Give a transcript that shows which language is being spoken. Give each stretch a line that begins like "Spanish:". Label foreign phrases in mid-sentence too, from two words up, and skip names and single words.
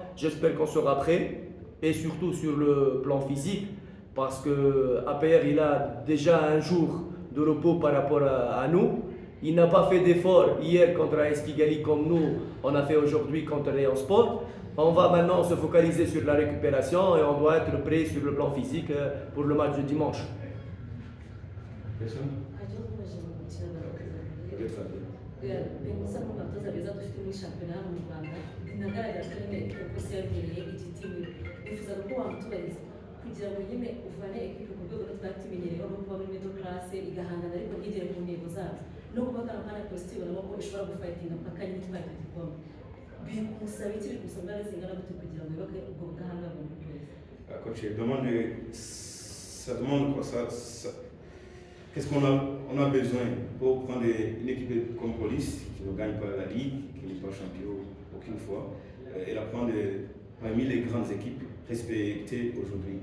French: J'espère qu'on sera prêt et surtout sur le plan physique parce que APR il a déjà un jour de repos par rapport à nous. Il n'a pas fait d'effort hier contre AS Kigali comme nous on a fait aujourd'hui contre Lorient Sport. On va maintenant se focaliser sur la récupération et on doit être prêt sur le plan physique pour le match de dimanche.
Kinyarwanda: kugira ngo nyine uvane ekipe ku rwego twatumenyereho no kuba muri
English: middle class
Kinyarwanda: igahangana ariko ntigere ku ntego zazo no kuba kana kana positive nabo ko ishobora gufightinga mpaka nyine twahita igikombe bimusaba iki bimusaba imbaraga zingana gute kugira ngo yubake ubwo budahangarwa mu kwezi?
French: Coach, ça demande quoi qu'est-ce qu'on a besoin pour prendre une équipe comme Police qui ne gagne pas la Ligue, qui n'est pas champion aucune fois, elle apprend parmi les grandes équipes respectées aujourd'hui?